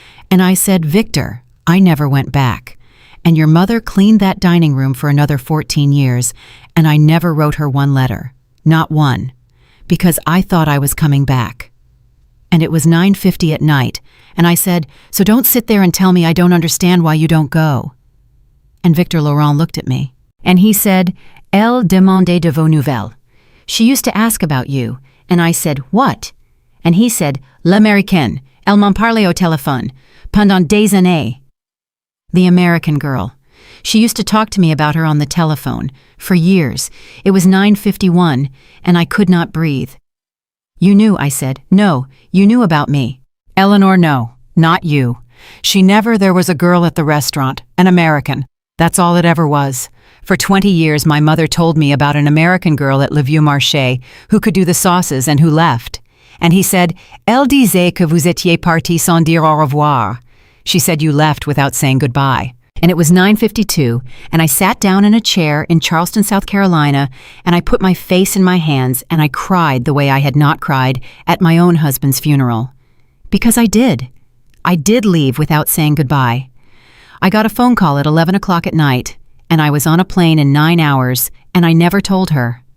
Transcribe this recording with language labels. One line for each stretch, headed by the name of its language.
English: And I said, Victor, I never went back. And your mother cleaned that dining room for another 14 years, and I never wrote her one letter, not one, because I thought I was coming back. And it was 9:50 at night, and I said, so don't sit there and tell me I don't understand why you don't go. And Victor Laurent looked at me, and he said,
French: Elle demandait de vos nouvelles.
English: She used to ask about you, and I said, what? And he said,
French: l'américaine, elle m'en parlait au téléphone, pendant des années.
English: The American girl. She used to talk to me about her on the telephone, for years. It was 9:51, and I could not breathe. You knew, I said. No, you knew about me. Eleanor, no, not you. There was a girl at the restaurant, an American. That's all it ever was. For 20 years, my mother told me about an American girl at Le Vieux Marché who could do the sauces and who left. And he said,
French: Elle disait que vous étiez parti sans dire au revoir.
English: She said you left without saying goodbye. And it was 9:52, and I sat down in a chair in Charleston, South Carolina, and I put my face in my hands and I cried the way I had not cried at my own husband's funeral. Because I did. I did leave without saying goodbye. I got a phone call at 11 o'clock at night, and I was on a plane in 9 hours, and I never told her.